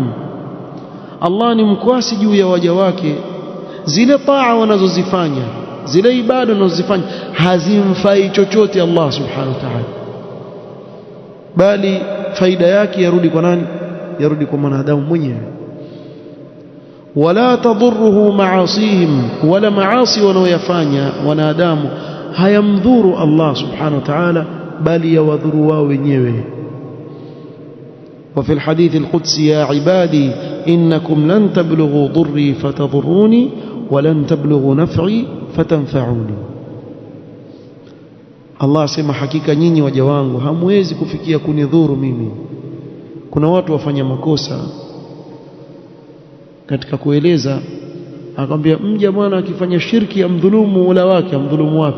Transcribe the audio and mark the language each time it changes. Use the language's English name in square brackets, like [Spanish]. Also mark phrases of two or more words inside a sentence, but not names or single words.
[Swahili] Allah ni mkwasi juu ya waja wake, zile taa wanazozifanya, zile ibada wanazozifanya hazimfai chochote Allah [Arabic] سبحانه وتعالى, [Swahili] bali faida yake yarudi kwa nani? Yarudi kwa mwanadamu mwenyewe. [Arabic] ولا تضره معاصيهم, [Swahili] wala maasi wanaoyafanya wanadamu hayamdhuru Allah [Arabic] سبحانه وتعالى, [Swahili] bali yawadhuru wao wenyewe. [Arabic] وفي الحديث القدسي يا عبادي إنكم لن تبلغوا ضري فتضروني ولن تبلغوا نفعي فتنفعوني. [Swahili] Allah asema hakika nyinyi waja wangu hamwezi kufikia kunidhuru mimi. Kuna watu wafanya makosa katika kueleza, akamwambia mja bwana akifanya shirki amdhulumu Mola wake. Amdhulumu wapi?